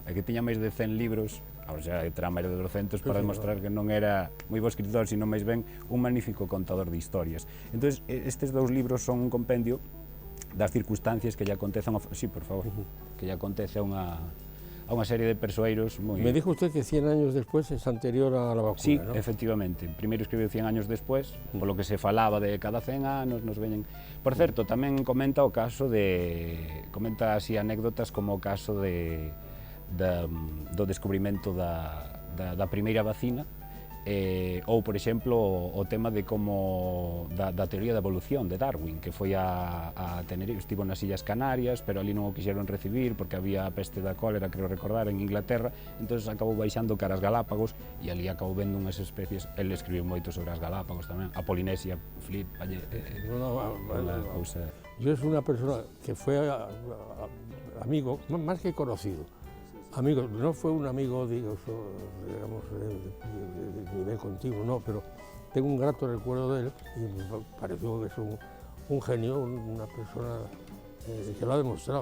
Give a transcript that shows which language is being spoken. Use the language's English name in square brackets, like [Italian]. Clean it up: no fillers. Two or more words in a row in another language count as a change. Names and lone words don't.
[Galician] E que tiña máis de 100 libros, [Spanish] o sea, [Galician] trama de 200 para demostrar que non era moi bo escritor, sino máis ben un magnífico contador de historias. Entón, estes dous libros son un compendio das circunstancias que lle acontecen... [Spanish] Sí, por favor. [Galician] Que lle acontece a unha serie de persoeiros moi... [Spanish] Me dijo usted que 100 años después es anterior a la vacuna, sí, ¿no? [Galician] Efectivamente. Primeiro escribiu 100 años después, polo que se falaba de cada 100 anos, nos veñen... Por certo, tamén comenta o caso de... Comenta así anécdotas como o caso do descubrimento da primeira vacina, ou, por exemplo, o tema de como da teoría da evolución de Darwin, que foi a Tenerife, estivo nas Illas Canarias, pero ali non o quixeron recibir porque había a peste da cólera, creo recordar, en Inglaterra, entón acabou baixando cara as Galápagos e ali acabou vendo unhas especies. El escribiu moito sobre as Galápagos tamén, a Polinesia, Flip, cousa... [Spanish] Yo es una persona que fue amigo, más que conocido. Amigo, no fue un amigo, digamos, de nivel continuo, no, pero tengo un grato recuerdo de él y me pareció que es un genio, una persona que lo ha demostrado.